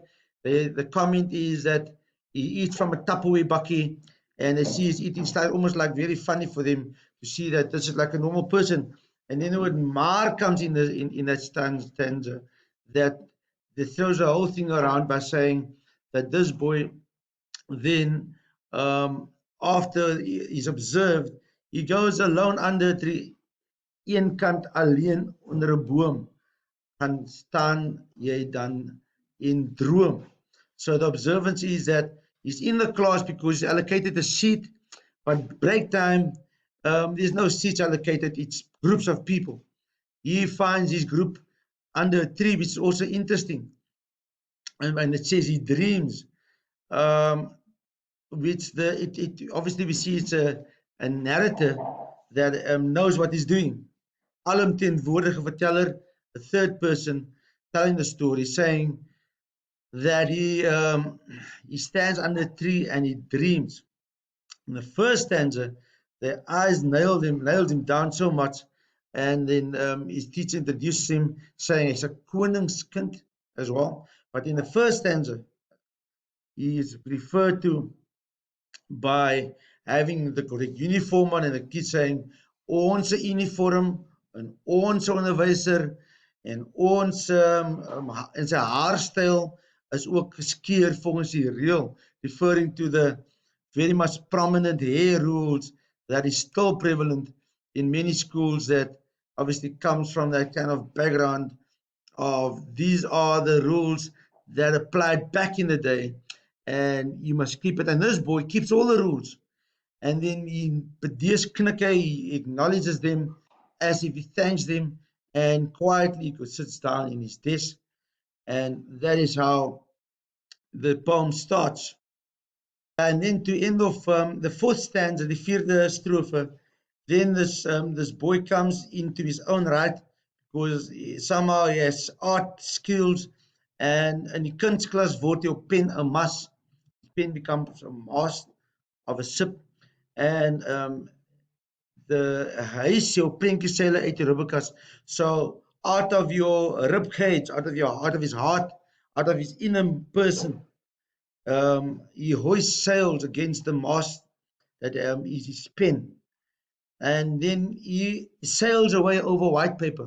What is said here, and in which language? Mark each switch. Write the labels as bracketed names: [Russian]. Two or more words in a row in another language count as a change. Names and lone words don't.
[English] The comment is that he eats from a Tupperware bucky, and they see his eating style almost like very funny for them to see that this is like a normal person. And then the word "maar" comes in that stanza that throws the whole thing around by saying that this boy then, after he's observed, he goes alone under [Afrikaans] 'n tree, een kant alleen onder 'n boom, gaan staan jy dan in droom. [English] So the observance is that he's in the class because he's allocated a seat, but break time, there's no seats allocated, it's groups of people. He finds his group under a tree, which is also interesting. And it says he dreams. which obviously we see it's a narrator that knows what he's doing. [Afrikaans] Alomteenwoordige verteller, [English] a third person telling the story, saying that he stands under a tree and he dreams. In the first stanza, their eyes nailed him down so much, and then his teacher introduces him, saying he's a koningskind as well. But in the first stanza, he is referred to by having the correct uniform on, and the kid [Afrikaans] saying ons uniform en ons onderwyser en ons en sy haarstyl is ook geskeer volgens die reël, [English] referring to the very much prominent hair rules that is still prevalent in many schools, that obviously comes from that kind of background of these are the rules that applied back in the day, and you must keep it. And this boy keeps all the rules. And then he acknowledges them as if he thanks them, and quietly sits down in his desk. And that is how the poem starts. And then to end off the fourth stanza, the [Afrikaans] vierde strofe, [English] then this boy comes into his own right, because somehow he has art skills, and [Afrikaans] in die kunstklas word jou pen 'n mas. Die pen [English] becomes a mast of a sip, and [Afrikaans] hy is jou prentjieseile uit die ribbekas. [English] So out of your rib cage, out of his heart, out of his inner person, he hoists sails against the mast that is his pen, and then he sails away over white paper.